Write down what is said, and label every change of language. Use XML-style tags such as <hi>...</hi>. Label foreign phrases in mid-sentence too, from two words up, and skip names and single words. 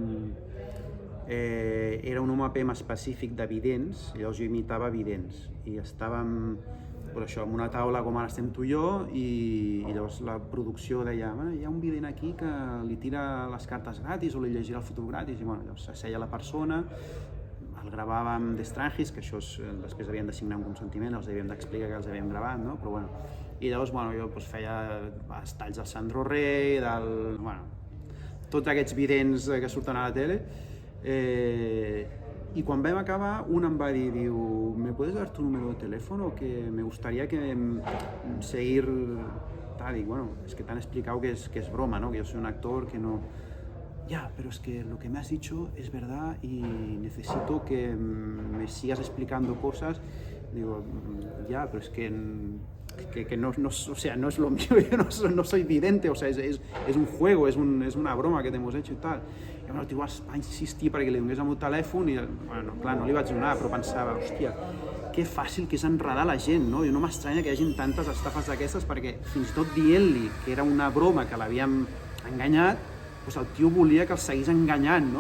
<ca>era un APM específic de vidents, llavors jo imitava vidents, i estàvem doncs això, en una taula com ara estem tu i jo, i llavors la producció deia hi ha un vident aquí que li tira les cartes gratis o li llegirà el futur gratis, i bueno, llavors s'asseia la persona, el gravàvem d'Estrangis, que això després havien de signar un consentiment, els havíem d'explicar que els havíem gravat, no? Però bueno, i llavors bueno, jo doncs, feia els talls del Sandro Rey, tots aquests vidents que surten a la tele, y quan vam acabar, un em va dir,</ca> <es>¿me puedes dar tu número de teléfono? Que me gustaría que seguir... Dic, bueno, es que t'han explicado que es broma, ¿no? Que yo soy un actor, que no... Ya, pero es que lo que me has dicho es verdad y necesito que me sigas explicando cosas. Digo, ya, pero es que no, o sea, no es lo mío, yo no soy vidente, o sea, es un juego, es una broma que te hemos hecho y tal.</es> <ca>I bueno, el tio va insistir perquè li donés el meu telèfon i, bueno, clar, no li vaig donar, però pensava, hòstia, que fàcil que és enredar la gent, no? I no m'estranya que hi hagi tantes estafes d'aquestes perquè fins i tot dient-li que era una broma, que l'havíem enganyat, doncs el tio volia que el seguís enganyant, no?</ca>